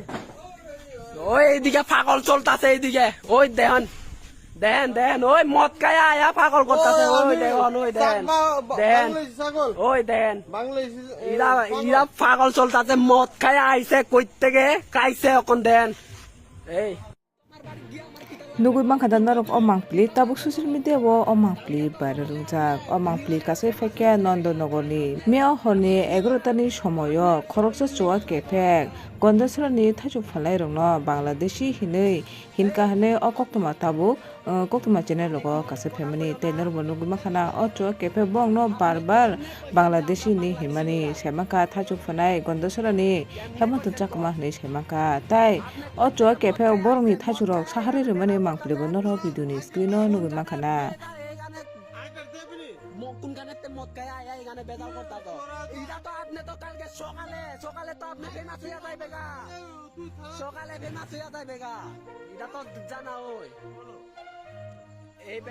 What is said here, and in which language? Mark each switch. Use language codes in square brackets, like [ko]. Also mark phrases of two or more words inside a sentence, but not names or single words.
[bn] ওই এইদিকে পাগল চলতাছে এইদিকে। ওই দেখেন দেখেন দেখেন ওই মদ খায়া আয়া পাগল করতেছে। ওই দেখেন ওই দেখেন দেখেন ওই দেখেন বাংলাদেশি ইরা ইরা পাগল চলতাছে মদ খায়া আইছে কই থেকে খাইছে এখন দেন। এই [trp] Nugui mangkada narok o mangpli tabuk [en] social media [trp] wo o mangpli bare rungjak o mangpli kasai fekya Nandonogorni meo horni 11 tani somoyo khoroksa chowa kefek Gondasrani thaichuk phalai rokno Bangladeshi hinui hinka hane o koktoma tabuk koktoma channel logo kasai family tenor bo nugui mangkhana o chowa kefek bongno barbar Bangladeshi ni himani semaka thaichuk phanai Gondasrani hemantu chakma hne semaka tai o chowa kefek borongni thaichurok sahari remani mangpli bo noro video ni screen o nugui mangkhana আইকার দেবনি [bn] কোনখানে মদ খায়া আয়া এখানে বেজাল করতাছ? এটা তো আপনি তো কালকে সকালে সকালে তো আপনি ফেমাস হইয়া যাইবে গা। তুই থাক সকালে ফেমাস হইয়া যাইবে গা। এটা তো জানা ওই এই